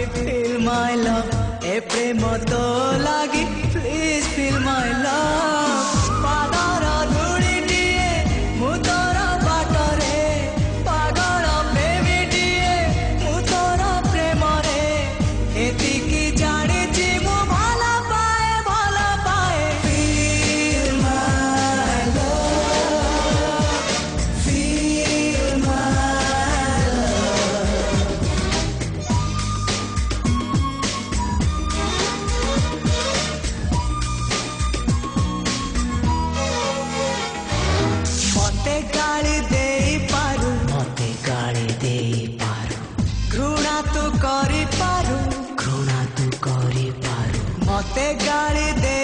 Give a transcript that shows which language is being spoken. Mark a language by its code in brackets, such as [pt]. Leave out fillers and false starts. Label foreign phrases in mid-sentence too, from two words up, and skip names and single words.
[en] feel my love [or] ଏ ପ୍ରେମ ତୋ ଲାଗି [en] please feel my love [or] ପାଦର ଧୂଳି ଦିଏ ମୁ ତୋର ବାଟରେ ପାଗଳ ପ୍ରେମୀ ଦିଏ ମୁ ତୋର ପ୍ରେମ ରେ ଏତିକି ଜାଣିଛି ମୁ ଭଲ ପାଏ ଭଲ ପାଏ [en] Feel my love Feel my love [or] ମତେ ଗାଳି ଦେ ପାରୁ ଘୃଣା ତୋ କରି ପାରୁ ମତେ ଗାଳି